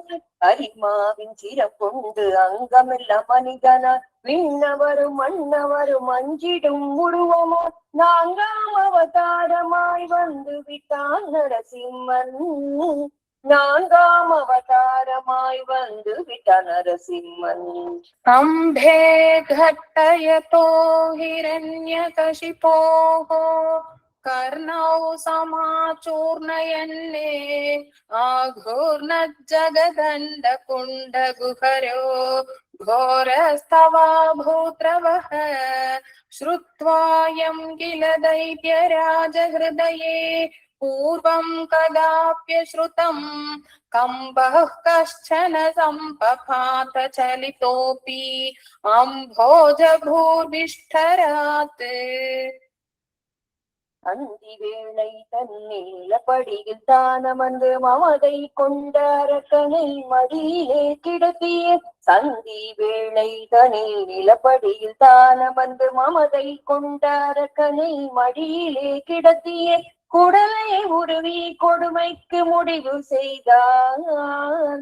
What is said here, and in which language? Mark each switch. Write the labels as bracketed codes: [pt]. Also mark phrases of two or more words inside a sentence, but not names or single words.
[ta] அரிமாவின் சிரம் கொண்டு அங்கமில்ல மனிதனாய் விண்ணவரும் மன்னவரும் அஞ்சிடும் உருவமோ. நான்காம் அவதாரமாய் வந்து விட்டான் நரசிம்மன். நான்காம் அவதாரமாய் வந்து விட்டான் நரசிம்மன். [sa] அம்பே घट्टयतो हिरण्यकशिपोः कर्णौ समाचूर्णयन्ने आघूर्णज्जगदण्डकुण्डगुहरो घोरस्तवाभूत्रवः श्रुत्वायं किल दैत्यराजहृदये पूर्वं कदाप्यश्रुतं कम्बः कश्चन सम्पपात चलितोऽपि अम्भोजभूर्विष्ठरात्. [ta] அந்தி வேளை தன்னிலப்படியில் தானமர்ந்து மமதை கொண்ட அரக்கனை மடியிலே கிடத்திய சந்தி வேளை தனில் நிலப்படியில் தானமர்ந்து மமதை கொண்ட அரக்கனை மடியிலே கிடத்திய குடலை உருவி கொடுமைக்கு முடிவு செய்தான்.